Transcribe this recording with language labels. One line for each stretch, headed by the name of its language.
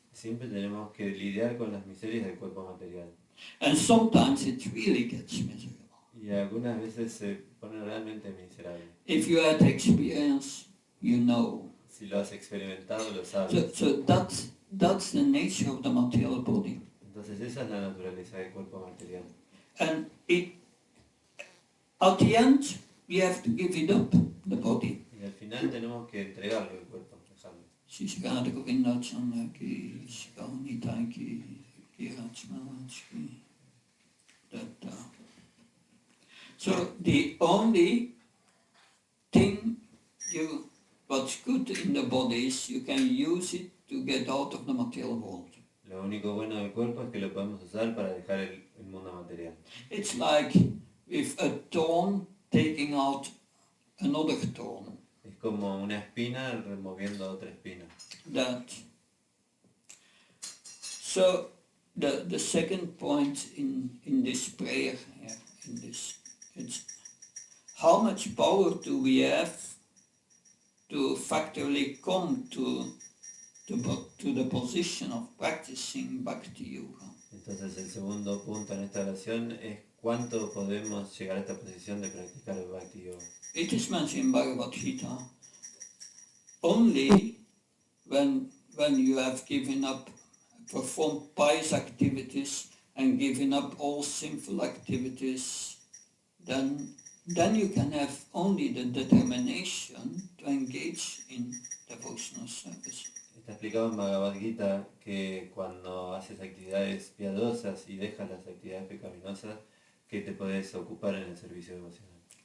Spanish: Siempre tenemos que lidiar con las miserias del cuerpo material.
English: And sometimes it really gets miserable.
Spanish: Y algunas veces se pone realmente miserable.
English: If you had experience, you know.
Spanish: Si lo has experimentado, lo sabes.
English: So that's the nature of the material body.
Spanish: Entonces esa es la naturaleza del cuerpo material.
English: And at the end, we have to give it up, the body.
Spanish: Y al final tenemos que entregarlo el cuerpo, dejarlo. Shishikada Govinda Chandaki, Shikani Taiki, Kirachmachki.
English: So the only thing what's good in the body is you can use it to get out of the material world.
Spanish: Lo único bueno del cuerpo es que lo podemos usar para dejar el mundo material.
English: It's like with a thorn taking out another thorn.
Spanish: Es como una espina removiendo otra espina.
English: So the second point in this prayer here, it's how much power do we have to factually come to the position of practicing Bhakti Yoga.
Spanish: Entonces el segundo punto en esta oración es cuánto podemos llegar a esta posición de practicar el Bhakti Yoga.
English: It is mentioned in Bhagavad Gita, only when you have given up, performed pious activities and given up all sinful activities, then you can have only the determination to engage in devotional service.
Spanish: Está explicado en Bhagavad Gita que cuando haces actividades piadosas y dejas las actividades pecaminosas, que te puedes ocupar en el servicio devocional.